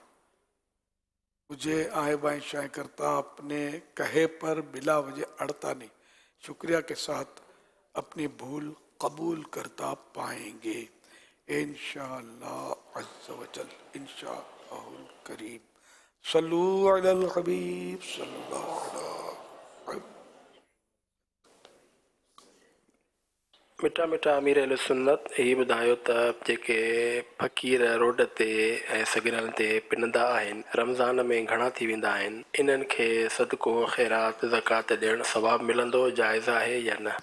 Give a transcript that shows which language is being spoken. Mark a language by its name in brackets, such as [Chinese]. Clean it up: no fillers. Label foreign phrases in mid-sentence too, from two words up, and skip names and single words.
[Urdu] مجھے آئے بائیں شائیں کرتا اپنے کہے پر بلا وجہ اڑتا نہیں، شکریہ کے ساتھ اپنی بھول قبول کرتا پائیں گے [Arabic] انشاءاللہ عز و جل، انشاءاللہ الکریم۔ صلو علی الحبیب صلی اللہ علیہ وسلم۔ [Sindhi] मिठा मिठा अमीर अहल सुन्नत ही ॿुधायो त जेके फ़क़ीर रोड ते ऐं सगिरनि ते पिनंदा आहिनि, रमज़ान में घणा थी वेंदा आहिनि, इन्हनि खे सदको ख़ैरात ज़कात ॾियणु सवाबु मिलंदो, जाइज़ आहे या न?